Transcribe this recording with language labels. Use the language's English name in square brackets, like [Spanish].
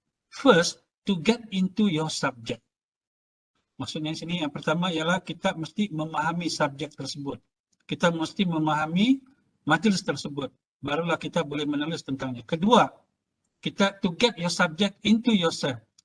[English] First, to get into your subject. [Malay] Maksudnya di sini yang pertama ialah kita mesti memahami subjek tersebut. Kita mesti memahami majlis tersebut. Barulah kita boleh menulis tentangnya. Kedua, kita [English] to get your subject into yourself.